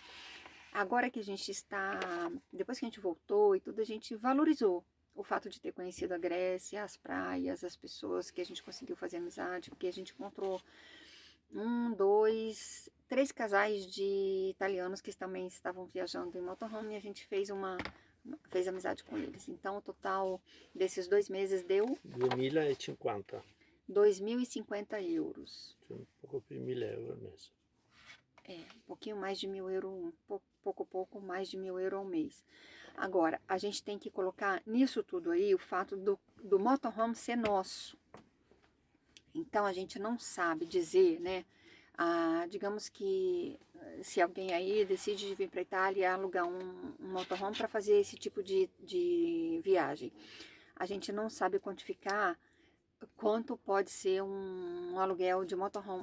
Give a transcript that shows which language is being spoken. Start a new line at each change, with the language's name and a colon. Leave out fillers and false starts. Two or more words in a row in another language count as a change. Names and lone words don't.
Portuguese: Agora que a gente está, depois que a gente voltou e tudo, a gente valorizou o fato de ter conhecido a Grécia, as praias, as pessoas que a gente conseguiu fazer amizade, porque a gente encontrou 1, 2, 3 casais de italianos que também estavam viajando em motorhome e a gente fez amizade com eles. Então, o total desses 2 meses deu 2.050. 2.050 euros. Um pouco
Italian: più di 1.000 euro mês.
Portuguese: Um pouquinho mais de 1.000 euros, pouco mais de 1.000 euros ao mês. Agora, a gente tem que colocar nisso tudo aí o fato do motorhome ser nosso. Então, a gente não sabe dizer, né? Digamos que se alguém aí decide vir para a Itália e alugar um motorhome para fazer esse tipo de viagem, a gente não sabe quantificar quanto pode ser um aluguel de motorhome.